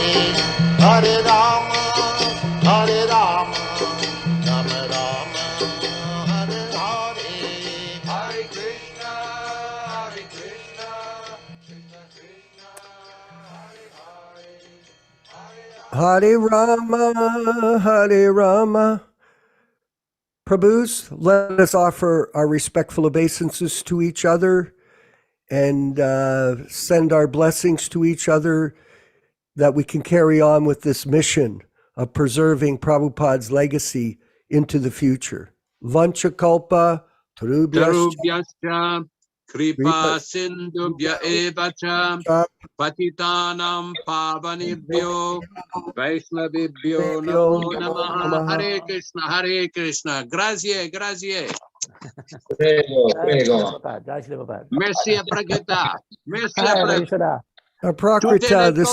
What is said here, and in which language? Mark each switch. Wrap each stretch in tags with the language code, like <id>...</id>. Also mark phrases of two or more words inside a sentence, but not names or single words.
<sa>Hare Rama, Rama Rama, Hare Hare. Hare Krishna, Krishna Krishna, Hare Hare. Hare Rama.</sa> <en>Prabhus, let us offer our respectful obeisances to each other and send our blessings to each other that we can carry on with this mission of preserving Prabhupada's legacy into the future.</en> <sa>Vanchakalpa, Tarubhyascha, Kripa Sindhubhya Evacha, Patitanam Pavanibhyo, Vaishnavibhyo Namo Namaha. Hare Krishna, Hare Krishna.</sa> <it>Grazie, grazie. Prego.</it> <fr>Merci à Prakrita. Merci à Prakrita. Prakrita,</fr> <en>this</en>